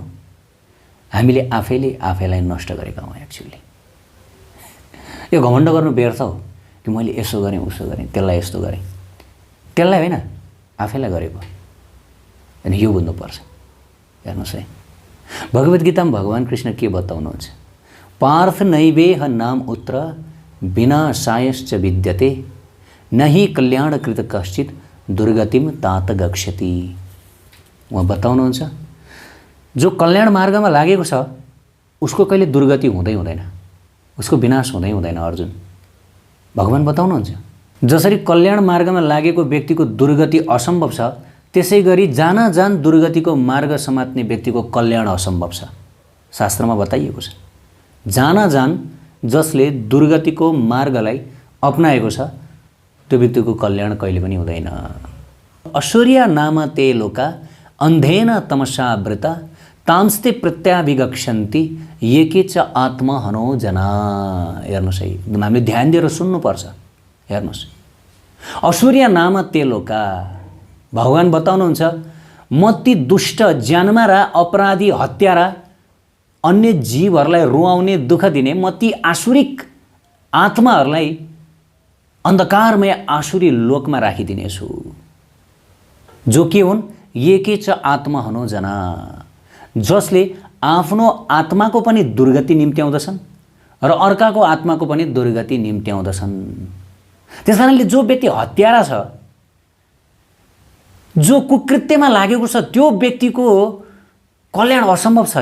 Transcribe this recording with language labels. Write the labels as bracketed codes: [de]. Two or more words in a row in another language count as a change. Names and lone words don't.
[ne] हामीले आफैले आफैलाई नष्ट गरेका हौँ। एक्चुअली यो घमण्ड गर्नु व्यर्थ हो कि मैले यसो गरेँ उसो गरेँ, त्यसलाई यस्तो गरेँ। त्यसलाई होइन, आफैलाई गरेको। अनि यो बुझ्नुपर्छ। हेर्नुहोस् है, भगवद् गीतामा भगवान् कृष्ण के बताउनुहुन्छ? [sa] पार्थ नैवेह नाम उत्र विनाशायश्च विद्यते नहि कल्याणकृत कश्चित दुर्गतिम तात गच्छति। [ne] उहाँ बताउनुहुन्छ, जो कल्याण मार्गमा लागेको छ उसको कहिले दुर्गति हुँदै हुँदैन, उसको विनाश हुँदै हुँदैन। अर्जुन भगवान् बताउनुहुन्छ, जसरी कल्याण मार्गमा लागेको व्यक्तिको दुर्गति असम्भव छ, त्यसै गरी जान दुर्गतिको मार्ग समात्ने व्यक्तिको कल्याण असम्भव छ। शास्त्रमा बताइएको छ, जान जसले दुर्गतिको मार्गलाई अपनाएको छ त्यो व्यक्तिको कल्याण कहिले पनि हुँदैन। [sa] असुर्या नाम ते लोका अन्धेन तमसा वृता तांस्ते प्रत्याभिगच्छन्ति एके च आत्मा हनो जना। [ne] हेर्नुहोस् है, एकदम हामीले ध्यान दिएर सुन्नुपर्छ। हेर्नुहोस्, [sa] असुर्या नाम ते लोका, [ne] भगवान् बताउनुहुन्छ, म ती दुष्ट ज्यानमारा अपराधी हत्यारा अन्य जीवहरूलाई रुवाउने दुःख दिने म ती आसुरिक आत्माहरूलाई अन्धकारमय आसुरी लोकमा राखिदिनेछु। जो के हुन्? [sa] एके च आत्मा हनो जना, [ne] जसले आफ्नो आत्माको पनि दुर्गति निम्त्याउँदछन् र अर्काको आत्माको पनि दुर्गति निम्त्याउँदछन्। त्यस कारणले जो व्यक्ति हत्यारा छ, जो कुकृत्यमा लागेको छ, त्यो व्यक्तिको कल्याण असम्भव छ।